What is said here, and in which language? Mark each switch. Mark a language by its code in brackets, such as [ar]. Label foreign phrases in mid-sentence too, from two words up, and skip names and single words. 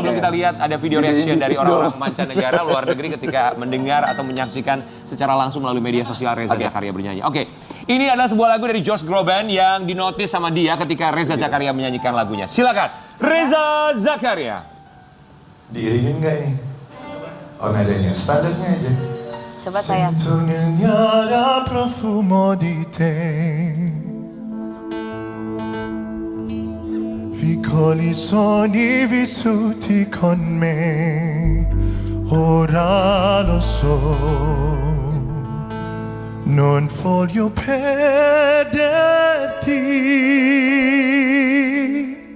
[id] Sebelum kita lihat ada video reaction dari orang-orang mancanegara luar negeri ketika mendengar atau menyaksikan secara langsung melalui media sosial Reza Zakaria bernyanyi. Oke, ini adalah sebuah lagu dari Josh Groban yang dinotis sama dia ketika Reza Zakaria menyanyikan lagunya. Silakan, Reza Zakaria. Diiringin nggak nih? Oh, nadanya, standarnya aja. Coba saya. [it] Sento nel profumo di te. Piccoli sogni vissuti con me. Ora lo so. Non voglio perderti.